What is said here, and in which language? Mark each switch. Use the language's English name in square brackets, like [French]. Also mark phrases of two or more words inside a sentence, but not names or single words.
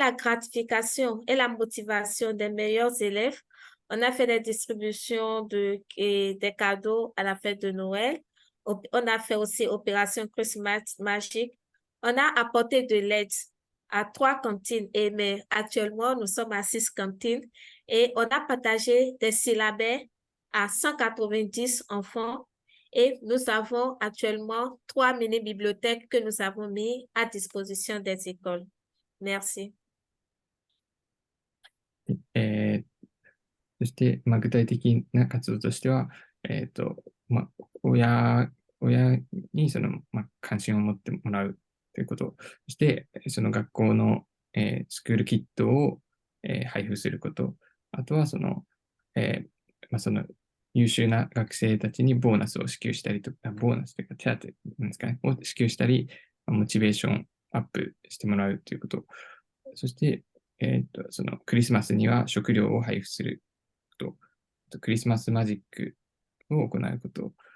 [French] la gratification et la motivation des meilleurs élèves, on a fait des distributions des cadeaux à la fête de Noël, on a fait aussi Opération Christmas Magique, on a apporté de l'aide à 3 cantines, mais actuellement, nous sommes à 6 cantines et on a partagé des syllabes à 190 enfants Et nous avons actuellement 3 mini-bibliothèques que nous avons mis à disposition des écoles. Merci. [Japanese] えーそして、具体的な活動としては、まあ、親に関心を持ってもらうということ、そして、その学校の、スクールキットを、配布すること、あとはその優秀な学生たちにボーナスを支給したりとか、ボーナスというか手当なんですかね、を支給したり、モチベーションアップしてもらうということ、そして、そのクリスマスには食料を配布すると、クリスマスマジックを行うこと、